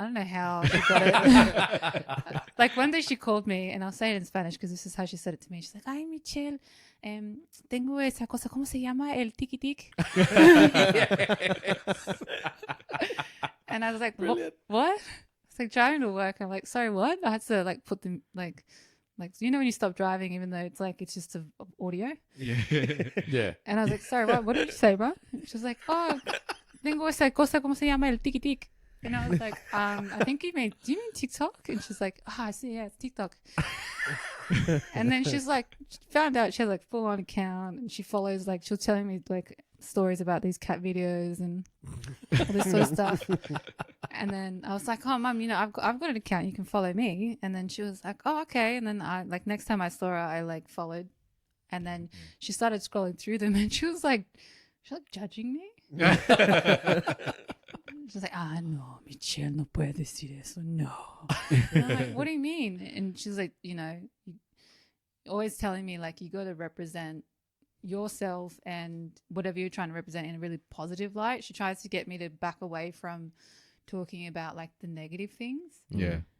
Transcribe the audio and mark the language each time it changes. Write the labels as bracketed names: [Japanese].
[English] I don't know how she got it. Like one day she called me, and I'll say it in Spanish because this is how she said it to me. She's like, [Spanish] "Ay, Michelle, tengo esa cosa, ¿cómo se llama? El tiki tik." [English] And I was like, what? It's like driving to work. I'm like, sorry, what? I had to like put them like when you stop driving, even though it's like it's just audio. Yeah. Yeah. And I was like, sorry, what did you say, bro? She was like, oh, [Spanish] tengo esa cosa, ¿cómo se llama? El tiki tik. [English] And I was like, I think do you mean TikTok? And she's like, I see, yeah, it's TikTok. And then she's like, found out she has like full on account, and she follows, like, she was telling me like stories about these cat videos and all this sort of stuff. And then I was like, oh, Mum, I've got an account, you can follow me. And then she was like, oh, okay. And then I, like, next time I saw her, I like followed, and then she started scrolling through them, and she was like judging me. She's like, [Spanish] no, Michelle, no puede decir eso, no. [English] And I'm like, what do you mean? And she's like, always telling me, like, you got to represent yourself and whatever you're trying to represent in a really positive light. She tries to get me to back away from talking about, like, the negative things. Yeah.